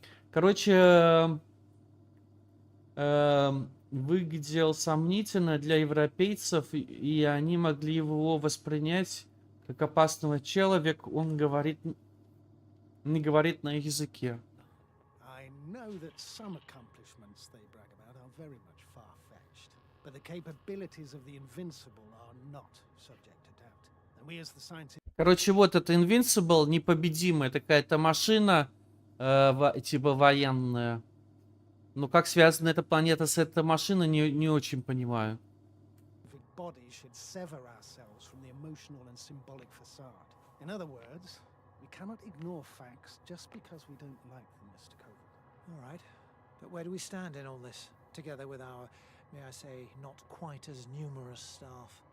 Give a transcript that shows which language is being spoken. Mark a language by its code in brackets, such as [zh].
[ru] Короче, выглядел сомнительно для европейцев, и они могли его воспринять как опасного человека. Он не говорит на их языке. [en] I know that some accomplishments they brag about are very much far-fetched, but the capabilities of the Invincible are not subject to doubt. And we as the scientists... [ru] Короче, вот это Invincible, непобедимая такая-то машина, типа военная. Но как связана эта планета с этой машиной, не очень понимаю. [en] body should sever ourselves from the emotional and symbolic facade. In other words, we cannot ignore facts just because we don't like them, Mr. Koval. All right. But where do we stand in all this, together with our, may I say, not quite as numerous staff?